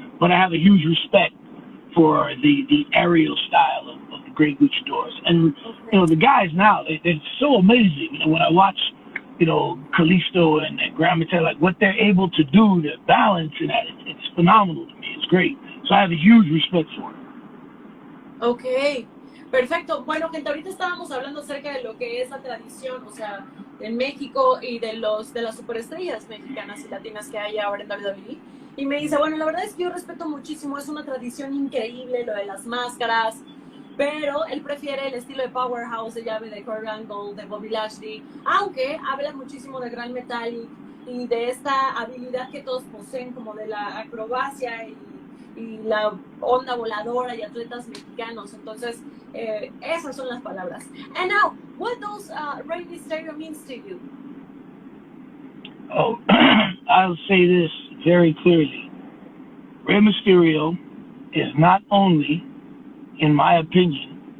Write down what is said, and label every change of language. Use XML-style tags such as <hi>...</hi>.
<en>But I have a huge respect for the aerial style of the great luchadors. And, the guys now, they're so amazing. When I watch, Kalisto and Gran Metall, like what they're able to do, the balance and that, it's phenomenal to me. It's great. So I have a huge respect for it.</en> <es>Ok, perfecto. Bueno, gente, ahorita estábamos hablando acerca de lo que es la tradición, o sea, de México y de las superestrellas mexicanas y latinas que hay ahora en WWE. Y me dice, bueno, la verdad es que yo respeto muchísimo, es una tradición increíble lo de las máscaras, pero él prefiere el estilo de Powerhouse, de llave de Kurt Angle, de Bobby Lashley, aunque habla muchísimo de Gran Metall y de esta habilidad que todos poseen, como de la acrobacia y la onda voladora y atletas mexicanos. Entonces, esas son las palabras.</es> <en>And now, what does Rey Mysterio means to you? Oh, I'll say this very clearly. Rey Mysterio is not only, in my opinion,</en>